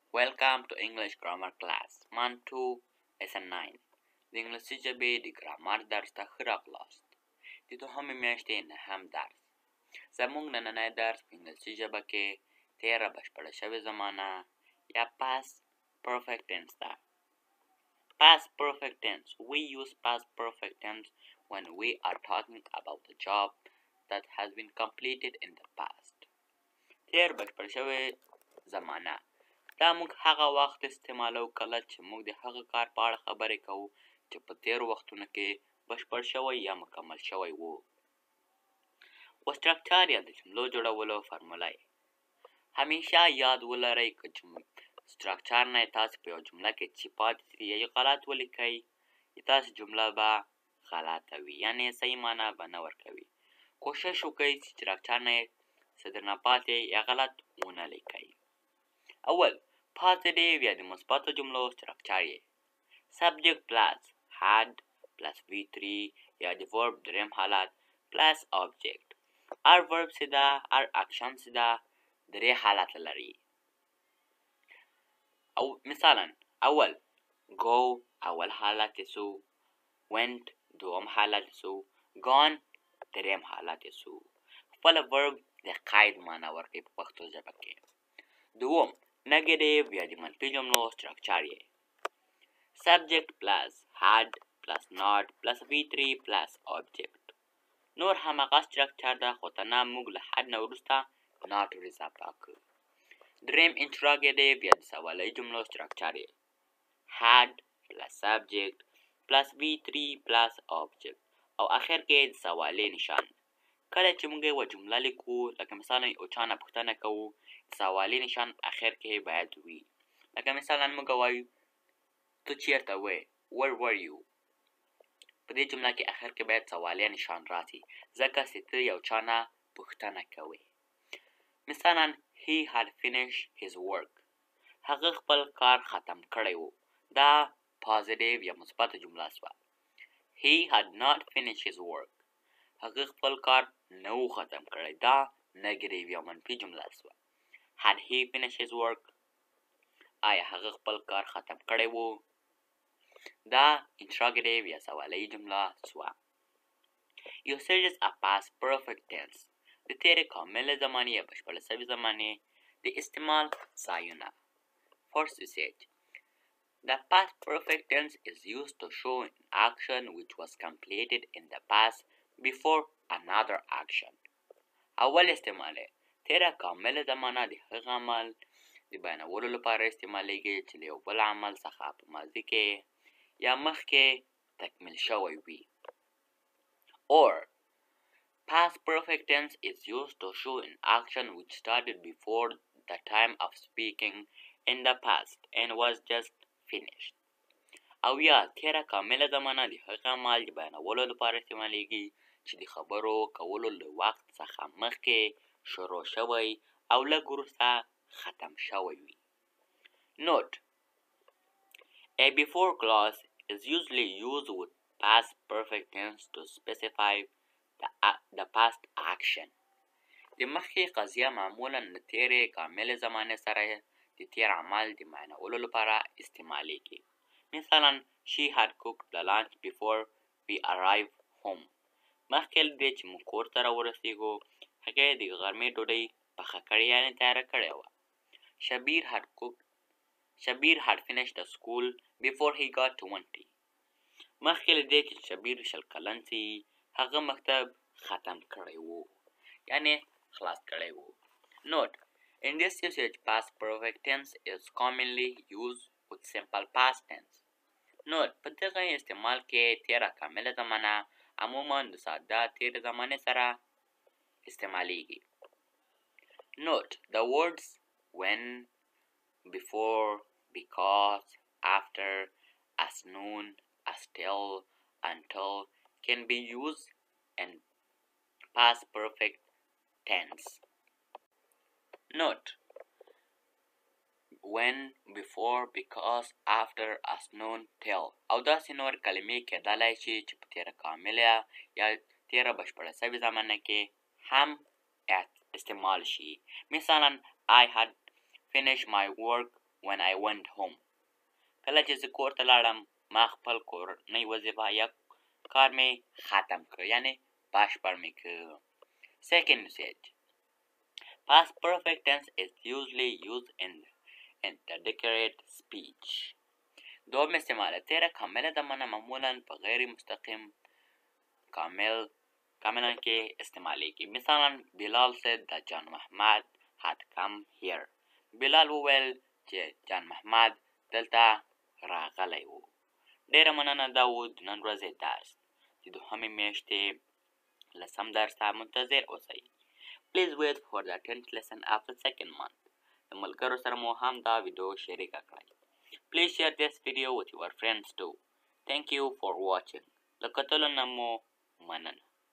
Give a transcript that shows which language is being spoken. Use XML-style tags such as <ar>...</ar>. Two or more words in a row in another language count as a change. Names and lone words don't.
<en>Welcome to English Grammar Class Mantu Lesson 9</en> <ps>د انګلیسي ژبې د ګرامر درس ته ښه راغلاست. د دوهمې میاشتې نهم درس. زموږ نننی درس په انګلیسي ژبه کې تېره بشپړه شوې زمانه یا</ps> <en>past perfect tense</en> <ps>ده.</ps> <en>Past perfect tense. We use past perfect tense when we are talking about a job that has been completed in the past.</en> <ps>تېر بشپړ شوې زمانه دا موږ هغه وخت استعمالو کله چې موږ د هغه کار په اړه خبرې کوو چې په تېرو وختونو کې بشپړ شوی یا مکمل شوی وو. و سټرکچر یا د جملو جوړولو فرموله همیشه یاد ولرئ که سټرکچر نه تاسو په یوه جمله کې چې پاتې سي یا غلط ولیکئ تاسو جمله به غلطه وي یعنې صحیح معنا به نه ورکوي. کوشش وکړئ چې سټرکچر نه څه درنه پاتې یا غلط ونه لیکئ. اول positive یا د مثبتو جملو سټرکچر یې</ps> <en>subject plus had plus V3</en> <ps>یا د verb دریم حالت</ps> <en>plus object.</en> <ps>هر verb څه ده هر اکشن څه ده درې حالت لري. او مثلا اول go اول حالت سو went دوم حالت سو gone دریم حالت سو. خپل verb د قید معنا ورکوي په پښتو ژبه کې. دوم negative یا د منفي جملو سټرکچر یې</ps> <en>subject plus had plus not plus V3 plus object.</en> <ps>نور هماغه سټرکچر ده خو ته نه موږ له had نه وروسته not ور اضافه کړو. دریم interrogative یا د سوالي جملو سټرکچر یې</ps> <en>had plus subject plus V3 plus object</en> <ps>او اخر کې د سوالي نشان. کله چې موږ یوه جمله لیکو لکه مثلا یو چا نه پوښتنه کوو سوالي نشان اخر کې باید وي. لکه مثلا موږ وایو ته چیرته وې</ps> <en>where were you.</en> <ps>په دې جمله کې اخر کې باید سوالي نشان راسي ځکه چې ته یو چا نه پوښتنه کوې.</ps> <en>مثلا he had finished his work.</en> <ps>هغه خپل کار ختم کړی و. دا positive یا مثبت جمله شوه.</ps> <en>he had not finished his work.</en> <ps>هغه خپل کار نه و ختم کړی. دا negative یا منفي جمله شوه.</ps> <en>had he finished his work.</en> <ps>آیا هغه خپل کار ختم کړی و. دا interrogative یا سوالی جمله شوه.</ps> <en>usage of past perfect tense</en> <ps>د تېرې کامله زمانې یا بشپړه شوې زمانې د استعمال ځایونه.</ps> <en>First usage. The past perfect tense is used to show an action which was completed in the past before another action.</en> <ps>اول استعمال تېره کامله زمانه د هغه عمل د بیانولو لپاره استعمالیږي چې له یو بل عمل څخه په ماضي کې یا مخکې تکمیل شوی وي.</ps> <en>Or past perfect tense is used to show an action which started before the time of speaking in the past and was just finished.</en> <ps>او یا تېره کامله زمانه د هغه عمل د بیانولو لپاره استعمالیږي چې د خبرو کولو له وخت څخه مخکې شروع شوی او لږ وروسته ختم شوی وي.</ps> <en>Note: A before clause is usually used with past perfect tense to specify the past action.</en> <ps>د مخکې قضیه معمولا د تېرې کاملې زمانې سره د تېر عمل د بیانولو لپاره استعمالیږي.</ps> <en>مثلا she had cooked the lunch before we arrived home.</en> <ps>مخکې له دې چې موږ کور ته راورسېږو هغې د غرمې ډوډۍ پخه کړې یعنې تیاره کړې وه.</ps> <en>Shabir had finished the school before he got 20.</en> <ps>مخکې له دې چې شبیر 20 کلن سي هغه مکتب ختم کړی و یعنې خلاص کړی و.</ps> <en>Note: in this usage past perfect tense is commonly used with simple past tense. Note:</en> <ps>په دغه استعمال کې تېره کامله زمانه عموما د ساده تېرې زمانې سره استعمالیږي.</ps> <en>Note: the words when, before, because, after, as noon, as till, until can be used in past perfect tense.</en> <ps>Note:</ps> <en>when, before, because, after, as noon, till</en> <ps>او داسې نور کلمې کېدلی شي چې په تېره کامله یا تېره بشپړه شوې زمانه کې هم استعمال شي.</ps> <en>مثلا I had finished my work when I went home.</en> <ps>کله چې زه کور ته لاړم ما خپل کورنۍ وظیفه یا کار مې ختم کړ یعنی بشپړ مې کړ.</ps> <en>Second usage. Past perfect tense is usually used in interrogative speech.</en> <ps>دوم استعمال تیرا کامله دمانه معمولا په غیر مستقیم کاملا کې استعمالیږي.</ps> <en>مثلا بلال said that John Muhammad had come here.</en> <ps>بلال وویل چې جان محمد دلته راغلی و. ډیره مننه دا و د نن ورځې درس. د دوهمې میاشتې لسم درس ته منتظر اوسئ.</ps> <en>Please wait for the 10th lesson after second month.</en> <ps>د ملګرو سره مو هم دا ویډیو شریکه کړئ.</ps> <en>Please share this video with your friends too. Thank you for watching.</en> <ps>له کتلو نه مو مننه.</ps>